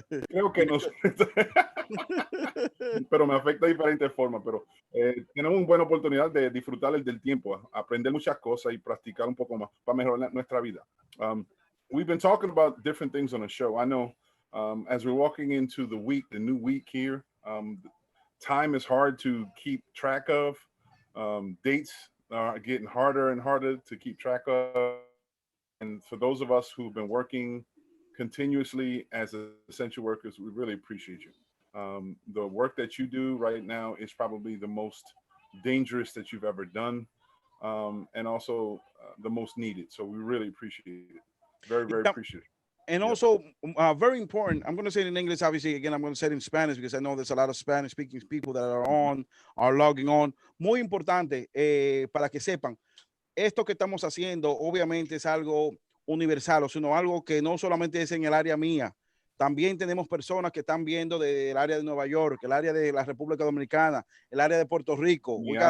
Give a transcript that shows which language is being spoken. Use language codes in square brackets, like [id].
[es] Creo que no, pero me afecta de diferentes formas, pero tenemos una buena oportunidad de disfrutar del tiempo, aprender muchas cosas y practicar un poco más para mejorar nuestra vida. [en] We've been talking about different things on the show. I know as we're walking into the week, the new week here, time is hard to keep track of. Dates are getting harder and harder to keep track of. And for those of us who've been working continuously as essential workers, we really appreciate you. The work that you do right now is probably the most dangerous that you've ever done, and also the most needed. So we really appreciate it. Very, very Yeah, appreciative. And Yep. also, very important, I'm going to say it in English, obviously, again, I'm going to say it in Spanish because I know there's a lot of Spanish speaking people that are logging on. [es] Muy importante, para que sepan, esto que estamos haciendo, obviamente es algo universal, o sea, algo que no solamente es en el área mía. También tenemos personas que están viendo del área de Nueva York, el área de la República Dominicana, el área de Puerto Rico. [en] We got